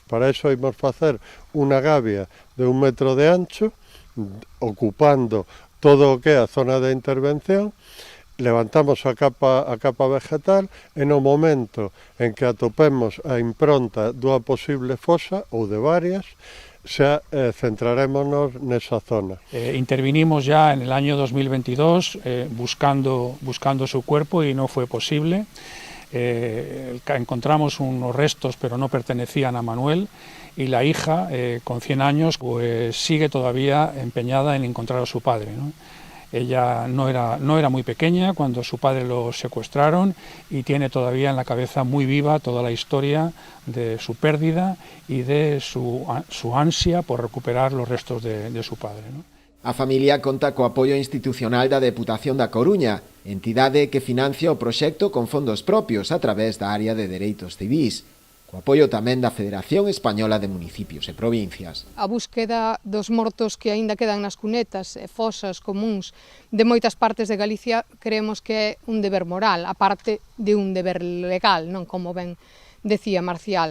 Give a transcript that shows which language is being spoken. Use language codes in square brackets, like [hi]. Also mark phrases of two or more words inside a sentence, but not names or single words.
[gl] Para iso imos facer unha gavia de 1 metro de ancho, ocupando todo o que é a zona de intervención, levantamos a capa vegetal e no momento en que atopemos a impronta dunha posible fosa ou de varias, xa centrarémonos nesa zona. [es] Intervinimos ya en el año 2022 buscando su cuerpo y no fue posible. Encontramos unos restos pero no pertenecían a Manuel y la hija con 100 años pues sigue todavía empeñada en encontrar a su padre, ¿no? Ella no era muy pequeña cuando su padre lo secuestraron y tiene todavía en la cabeza muy viva toda la historia de su pérdida y de su ansia por recuperar los restos de su padre, ¿no? [gl] A familia conta co apoio institucional da Deputación da Coruña, entidade que financia o proxecto con fondos propios a través da área de Dereitos Civís, co apoio tamén da Federación Española de Municipios e Provincias. A búsqueda dos mortos que aínda quedan nas cunetas e fosas comúns de moitas partes de Galicia creemos que é un deber moral, a parte de un deber legal, non como ben decía Marcial.